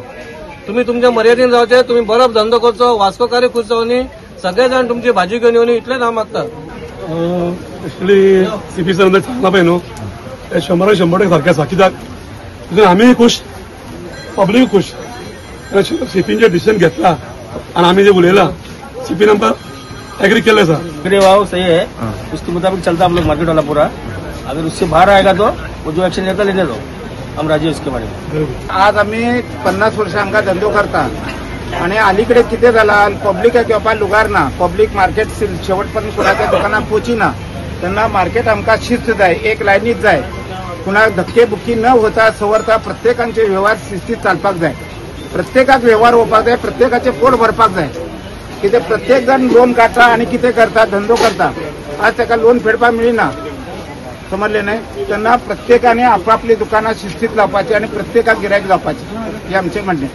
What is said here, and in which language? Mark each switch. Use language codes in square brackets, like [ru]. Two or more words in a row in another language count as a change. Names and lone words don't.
[kok] तुमी तुमच्या मर्यादेन जावचे तुमी बरो धंदो करचो वास्कोकारी खूश जावनी सगळे जाण तुमची भाजी घेवन येवनी इतलेंच हांव मागता। एक्चुअली सीपी सर सांगला पळय न्हू ते 100% सारकें आसा कित्याक आमी खुश पब्लीक खुश सीपीन डिसिजन घेतला आनी आमी जे उलयला सीपीन आमकां एग्री केले सर। [hi] मेरे वाव सही है उसके मुताबिक चलता हम लोग मार्केट वाला पूरा। अगर उससे बाहर आएगा तो वो जो एक्शन लेता लेने दो हम राजी उसके बारे में। [kok] आज आम्ही 50 वर्ष आमकां धंदो करता आणि अलीकडे किती झाला पब्लिक घेवपा लुगार ना पब्लिक मार्केट शेवटपर्यंत कोणाच्या दुकानात पोचीना त्यांना मार्केट आमकां शिस्त जाय एक लायनीत जाय कुणाक धक्केबुक्की न होता सवरता प्रत्येकांचे व्यवहार शिस्तीत चालपाक जाय प्रत्येकाक व्यवहार होवपाक जाय प्रत्येकाचे पोट भरपाक जाय कितें प्रत्येक जण लोन काडटा आणि कितें करता धंदो करता आज ताका लोन फेडपाक मेळना समजले नाही त्यांना प्रत्येकाने आपापली दुकानां शिस्तीत लावपाची आणि प्रत्येकाक गिरायक जावपाचे हे आमचे म्हणणे।